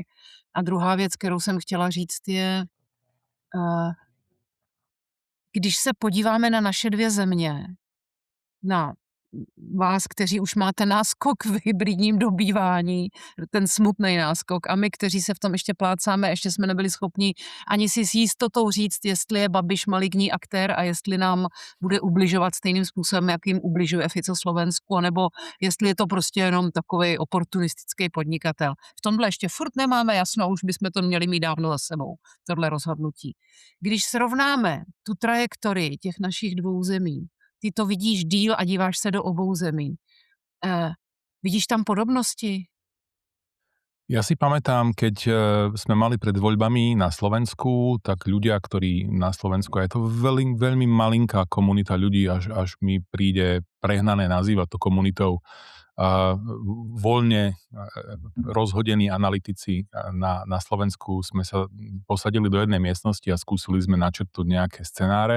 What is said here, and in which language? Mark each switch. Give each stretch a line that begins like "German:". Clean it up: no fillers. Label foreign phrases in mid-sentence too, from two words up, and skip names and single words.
Czech: A druhá věc, kterou jsem chtěla říct, je, když se podíváme na naše 2 země, na vás, kteří už máte náskok v hybridním dobývání, ten smutný náskok, a my, kteří se v tom ještě plácáme, ještě jsme nebyli schopni ani si s jistotou říct, jestli je Babiš maligní aktér a jestli nám bude ubližovat stejným způsobem, jakým ubližuje Fico Slovensku, nebo jestli je to prostě jenom takový oportunistický podnikatel. V tomhle ještě furt nemáme jasno, už bychom to měli mít dávno za sebou, tohle rozhodnutí. Když srovnáme tu trajektorii těch našich 2 zemí, ty to vidíš díl a díváš se do obou zemí. Vidíš tam podobnosti?
Slovak: Ja si pamätám, keď sme mali pred voľbami na Slovensku, tak ľudia, ktorí na Slovensku, a je to veľmi, veľmi malinká komunita ľudí, až mi príde prehnané nazývať to komunitou, voľne rozhodení analytici na Slovensku sme sa posadili do jednej miestnosti a skúsili sme načrtnúť nejaké scenáre.